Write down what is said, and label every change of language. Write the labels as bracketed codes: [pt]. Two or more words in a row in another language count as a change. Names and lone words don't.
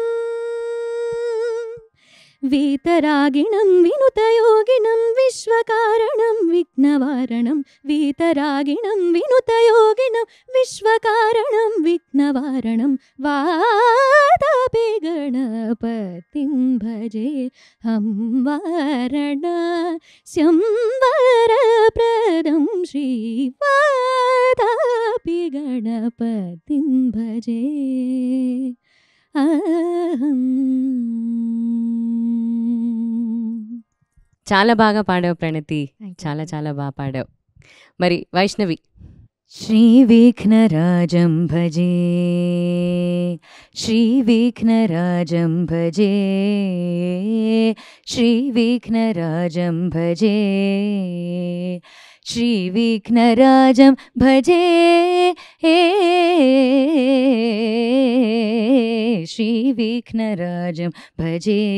[sa] वीतरागिणं विनुतयोगिनं विश्वकारणं विघ्नवारणं वीतरागिणं विनुतयोगिनं विश्वकारणं विघ्नवारणं वातापि गणपतिं भजेऽहं वाराणस्यं वरप्रदं श्रीवातापि गणपतिं भजे [te] చాలా బాగా పాడావు ప్రణతి, చాలా చాలా బాగా పాడావు. మరి వైష్ణవి. [sa] श्रीविघ्नराजं भजे श्रीविघ्नराजं भजे श्रीविघ्नराजं भजे श्रीविघ्नराजं भजे श्रीविघ्नराजं भजे